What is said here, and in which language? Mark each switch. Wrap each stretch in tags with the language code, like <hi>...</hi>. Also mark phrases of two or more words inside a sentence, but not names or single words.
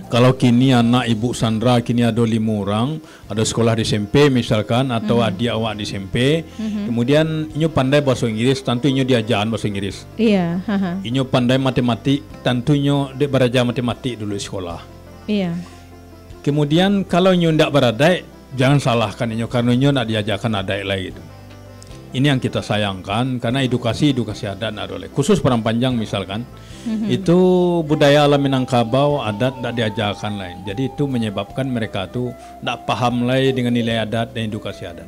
<id>Kalau kini anak Ibu Sandra kini ada 5 orang, ada sekolah di SMP misalkan atau adik awak di SMP, kemudian inyo pandai bahasa Inggris, tentu inyo diajaran bahasa Inggris. Iya. Inyo pandai matematik, tentu inyo belajar matematik dulu di sekolah. Iya. Kemudian kalau inyo ndak beradai, jangan salahkan inyo karena inyo nak diajarkan adai lagi gitu. Ini yang kita sayangkan karena edukasi adat nak boleh. Khusus Parampanjang misalkan, itu budaya alam Minangkabau adat tidak diajarkan lain. Jadi itu menyebabkan mereka tuh tidak paham lagi dengan nilai adat dan edukasi adat.</id>